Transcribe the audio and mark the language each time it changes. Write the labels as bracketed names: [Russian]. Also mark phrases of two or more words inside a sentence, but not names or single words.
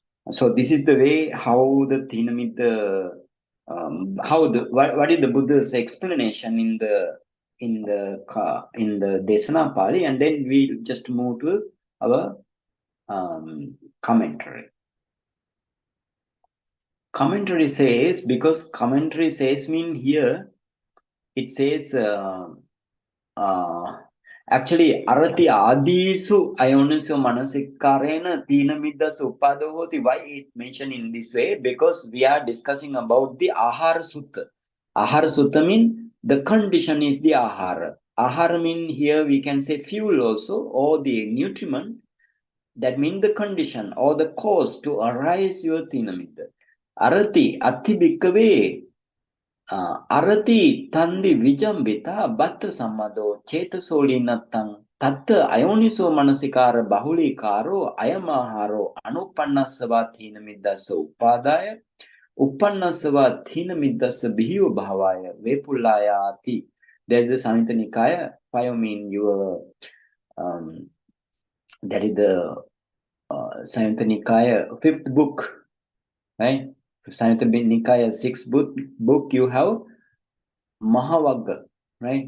[English] So this is the way how the Thina-Middha, what is the Buddha's explanation in the Desana Pali, and then we just move to our commentary. Commentary says, because commentary says mean here, it says actually [Pali] arati adisu ayoniso manasikarena Thina-Middhassa upado hoti. [English] Why it mentioned in this way? Because we are discussing about the [Pali] ahara sutta. Ahara sutta [English] mean the condition is the ahara. Ahara mean here we can say fuel also, or the nutriment. That means the condition or the cause to arise your Thina-Middha. [Pali] Arati atti bhikkave arati tandi vijambita batta sammado cetasolinattang tatta ayoniso manasikara bahulikaro ayamaharo anupannassava Thina-Middhassa upadaya uppannasava Thina-Middhassa bihiva bhavaya vepullayati. [English] There is the Samyutta Nikaya. I mean your that is the Samyutta Nikaya 5th book, right? Samyutta Nikaya 6th book you have Mahavagga, right?